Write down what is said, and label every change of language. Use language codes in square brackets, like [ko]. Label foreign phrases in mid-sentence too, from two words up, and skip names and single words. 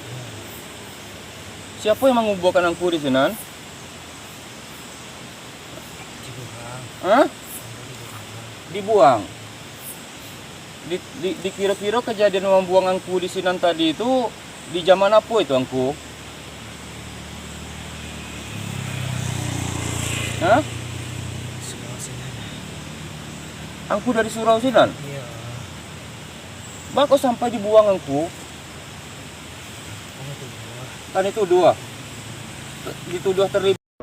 [id] Siapa yang menguburkan angku di sini? Hah? Dibuang. Dikira-kira kejadian membuang angku di sini tadi itu di zaman apa itu angku? Hah? Angku dari Surau Sinan? Iya. [min] Bak kok sampai dibuang angku? [id] Kan itu dua. Dituduh terlibat.